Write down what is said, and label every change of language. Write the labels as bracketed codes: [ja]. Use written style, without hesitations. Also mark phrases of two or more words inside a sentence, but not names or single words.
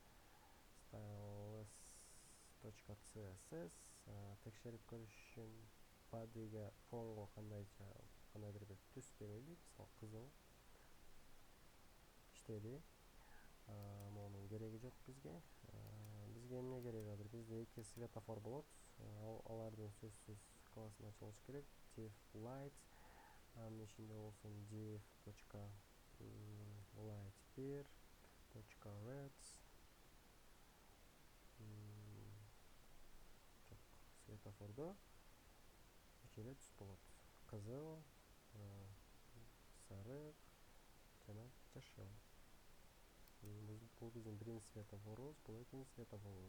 [ky] Styles.css текшерип көрүш үчүн body'ге fontго кандайдыр бир түс берели, мисалы кызыл. Иштеди. Монун кереги жок бизге. Бизге эмне керек азыр? Бизде 2 светофор болот. Алардын сөзсүз классын ачылыш керек. Div light. Анын ичинде болсун div.light1.reds. Светофордо 3 эле түс болот. Кызыл, сарык жана жашыл. Бул биздин биринчи светофорубуз, бул экинчи светофорубуз.